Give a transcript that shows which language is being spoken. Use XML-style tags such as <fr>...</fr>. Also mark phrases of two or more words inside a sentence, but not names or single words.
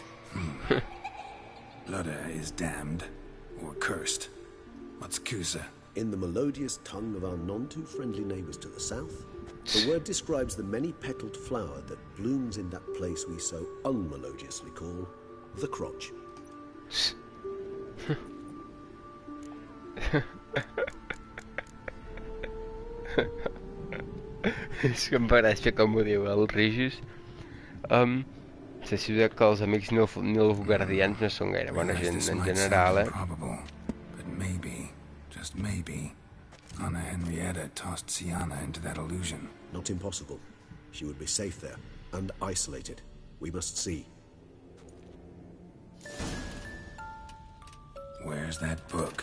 <en>Ludda is damned, or cursed. What's Cusa? In the melodious tongue of our none-too-friendly neighbours to the south, the word describes the many-petaled flower that blooms in that place we so unmelodiously call the crotch.</en> <ca>És que em fa gràcia com ho diu el Rigis. Se si veu que els amics nilfgaardians no són gaire bona gent en general,</ca> <en>But maybe, just maybe, Anna Henrietta tossed Siana into that illusion. Not impossible. She would be safe there, and isolated. We must see. Where's that book?</en>